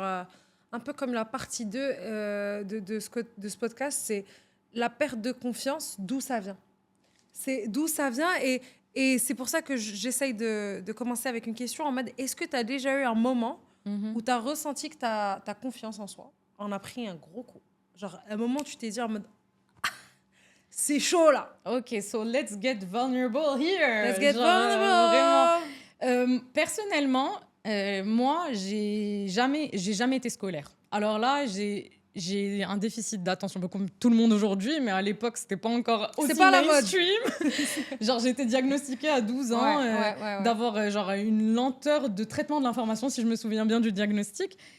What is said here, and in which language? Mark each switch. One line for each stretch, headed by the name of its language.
French: un peu comme la partie 2 de ce podcast, c'est la perte de confiance, d'où ça vient. C'est d'où ça vient et c'est pour ça que j'essaye de commencer avec une question en mode, est-ce que tu as déjà eu un moment où tu as ressenti que ta confiance en soi en a pris un gros coup? Genre, à un moment, tu t'es dit en mode, c'est chaud là.
English: Ok, so let's get vulnerable here. Let's get vulnerable.
French: Vraiment. Personnellement, moi, j'ai jamais été scolaire. Alors là, j'ai un déficit d'attention, comme tout le monde aujourd'hui, mais à l'époque, c'était pas encore aussi mainstream. Genre, j'ai été diagnostiquée à 12 ans d'avoir genre une lenteur de traitement de l'information, si je me souviens bien du diagnostic.